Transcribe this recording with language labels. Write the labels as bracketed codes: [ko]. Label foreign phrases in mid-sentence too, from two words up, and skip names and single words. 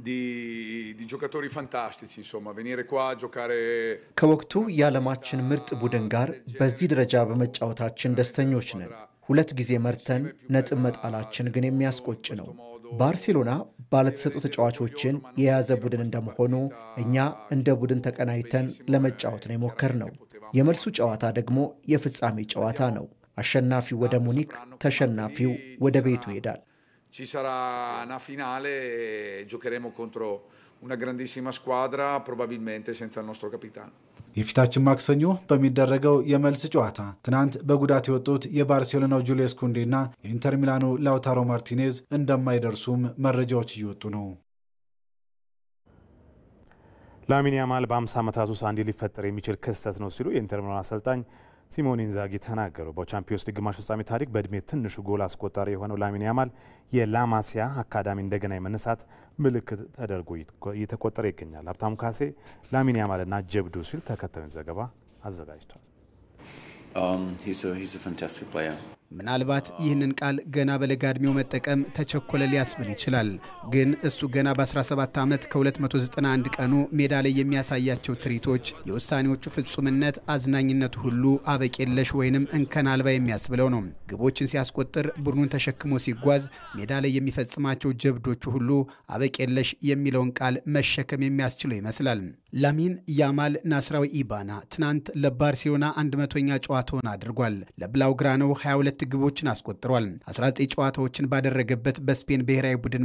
[am] ከወቅቱ የዓለማችን ምርጥ ቡድን ጋር በዚህ ደረጃ በመጫወታችን ደስተኞች ነን። 2 ጊዜ መርተን ነጥብ መጣላችን ግን የሚያስቆጭ ነው። ባርሴሎና ባለተሰጡ ተጫዋቾችን የያዘ ቡድን እንደመሆኑ እኛ እንደ ቡድን ተቀናይተን ለመጫወት ነው የሞከርነው። የመልሱ ጨዋታ ደግሞ የፍጻሜ ጨዋታ ነው። አሸናፊው ወደ ሙኒክ፣ ተሸናፊው ወደ ቤቱ ይሄዳል። [it] Ci sarà una finale, giocheremo contro una grandissima squadra, probabilmente senza il nostro capitano. [am] የፊታችን ማክሰኞ በሚደረገው የመልስ ጨዋታ ትናንት በጉዳት የወጡት የባርሴሎናው ጁሊየስ ኩንዴና የኢንተር ሚላኑ ላውታሮ ማርቲኔዝ እንደማይደርሱም መረጃዎች እየወጡ ነው። ላሚን ያማል በ50 ዓመታት ውስጥ አንዴ ሊፈጠር የሚችል ክስተት ነው ሲሉ የኢንተር ሚላን አሰልጣኝ ሲሞኔ ኢንዛጊ ተናገሩ። በቻምፒዮንስ ሊግ ግማሽ ፍጻሜ ታሪክ በእድሜ ትንሹ ጎል አስቆጣሪ የሆነው ላሚን ያማል የላማሲያ አካዳሚ እንደገና የመነሳት ምልክት ተደርጎ እየተቆጠረ ይገኛል። ሀብታሙ ካሴ ላሚን ያማልና ጀብዱ ሲል ተከታዩን ዘገባ አዘጋጅቷል። [en] he's a fantastic player. [am] ምናልባት ይህንን ቃል ገና በለጋ ዕድሜው መጠቀም ተቸኮለ ሊያስብል ይችላል። ግን እሱ ገና በ17 ዓመት ከ291 ቀኑ ሜዳ ላይ የሚያሳያቸው ትርኢቶች የውሳኔዎቹ ፍጹምነት፣ አዝናኝነቱ ሁሉ አበቄለሽ ወይንም እንከን አልባ የሚያስብለው ነው። ግቦችን ሲያስቆጥር፣ ቡድኑን ተሸክሞ ሲጓዝ፣ ሜዳ ላይ የሚፈጽማቸው ጀብዶቹ ሁሉ አበቄለሽ የሚለውን ቃል መሸከም የሚያስችለው ይመስላል። ላሚን ያማል ናስራዊ ኢባና ትናንት ለባርሴሎና 100ኛ ጨዋታውን አድርጓል። ለብላውግራናው 22 ግቦችን አስቆጥሯል። 19 ጨዋታዎችን ባደረገበት በስፔን ብሔራዊ ቡድን